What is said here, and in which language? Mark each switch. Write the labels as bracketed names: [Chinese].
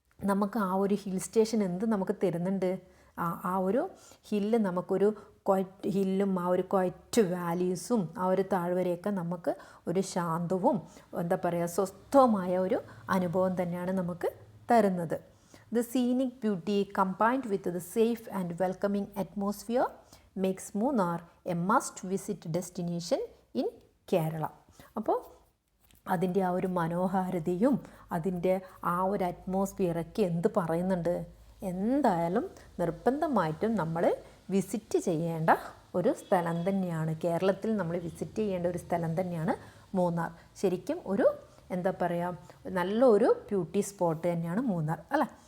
[Malayalam] നമുക്ക് ആ ഒരു ഹിൽ സ്റ്റേഷൻ എന്ത് നമുക്ക് തരുന്നുണ്ട്? ആ ഒരു ഹില്ല് നമുക്കൊരു ഹില്ലും ആ ഒരു ക്വയറ്റ് വാലീസും ആ ഒരു താഴ്വരയൊക്കെ നമുക്ക് ഒരു ശാന്തവും എന്താ പറയുക സ്വസ്ഥവുമായ ഒരു അനുഭവം തന്നെയാണ് നമുക്ക് തരുന്നത്. [English] The scenic beauty combined with the safe and welcoming atmosphere makes Munnar a must-visit destination in Kerala. [Malayalam] അപ്പോൾ അതിൻ്റെ ആ ഒരു മനോഹാരിതയും അതിൻ്റെ ആ ഒരു അറ്റ്മോസ്ഫിയറൊക്കെ എന്ത് പറയുന്നുണ്ട്? എന്തായാലും നിർബന്ധമായിട്ടും നമ്മൾ വിസിറ്റ് ചെയ്യേണ്ട ഒരു സ്ഥലം തന്നെയാണ്. കേരളത്തിൽ നമ്മൾ വിസിറ്റ് ചെയ്യേണ്ട ഒരു സ്ഥലം തന്നെയാണ് മൂന്നാർ. ശരിക്കും ഒരു എന്താ പറയുക നല്ലൊരു ബ്യൂട്ടി സ്പോട്ട് തന്നെയാണ് മൂന്നാർ അല്ലേ?